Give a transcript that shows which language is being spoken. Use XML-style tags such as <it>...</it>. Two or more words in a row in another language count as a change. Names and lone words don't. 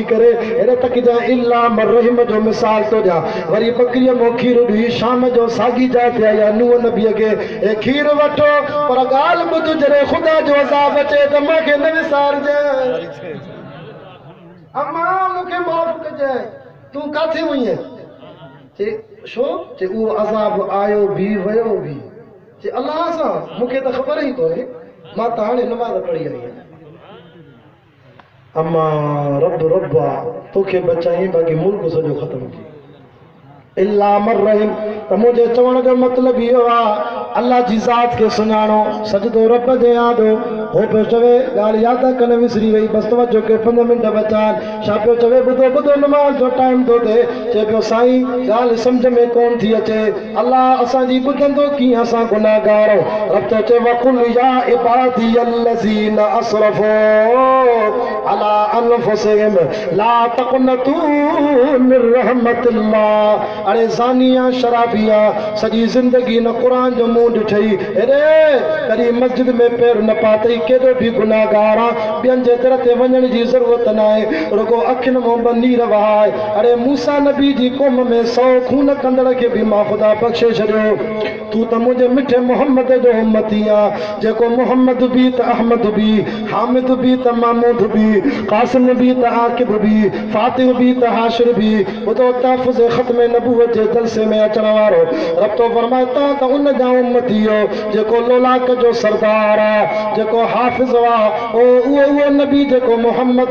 <sd>करे हेॾे तक जा इल्ला मरहिम जो मिसाल थो ॾियां वरी बकरीअ में खीर ॾुई शाम जो साॻी जाइ ते आया नूह नबीअ खे हे खीर वठो पर ॻाल्हि ॿुध जॾहिं ख़ुदा जो अज़ाब अचे त मूंखे न विसारजांइ अम्मा मूंखे माफ़ कजांइ तूं काथे वई आहीं छो जे उहो अज़ाब आयो बि वियो बि जे अल्लाह सां मूंखे त ख़बर ई कोन्हे मां त हाणे नमाज़ पढ़ी आई आहियां अम्मा रब रब्बा तोखे बचाई बाक़ी मुल्क सॼो ख़त्म थी इल्ला मर रहीम त मुंहिंजे चवण जो मतिलबु इहो आहे अल्लाह जी ज़ात के सुञाणो सजदो रब जे यादो हो पियो चवे ॻाल्हि यादि कन विसरी वई बस तवजो के 5 मिंट बचा छा पियो चवे ॿुधो ॿुधो नमाज़ जो टाइम थो थिए चए पियो साईं ॻाल्हि सम्झ में कोन थी अचे अल्लाह असांजी ॿुधंदो कीअं असां गुनाहगार रब तो चए</sd> <ar>وقل يا عبادي الذين أسرفوا على أنفسهم لا تقنطوا من رحمة الله.</ar> <sd>अरे ज़ानिया शराबिया सॼी ज़िंदगी न क़ुरान जो मुंहुं ॾिठई हेॾे कॾहिं मस्जिद में पेर न पातई केॾो बि गुनाहगार आहे ॿियनि जे दर ते वञण जी ज़रूरत न आहे रुगो अखियुनि मां नीर वहाए। अरे मूसा नबी जी क़ौम में 100 खून कंदड़ खे बि मां ख़ुदा बख़्शे छॾियो तू त मुंहिंजे मिठे मोहम्मद जो उम्मती आहे जेको मोहम्मद बि त अहमद बि हामिद बि त महमूद बि क़ासिम बि त आकिब बि फातिह बि त हाशिर बि ॿुधो तहफ़ुज़ ख़त्म नबूवत जे जलसे में अचण वारो रब तो फरमाए त उन जा उम्मती हो जेको लोलाक जो सरदार आहे जेको हाफ़िज़ आहे उहो नबी जेको मोहम्मद</sd>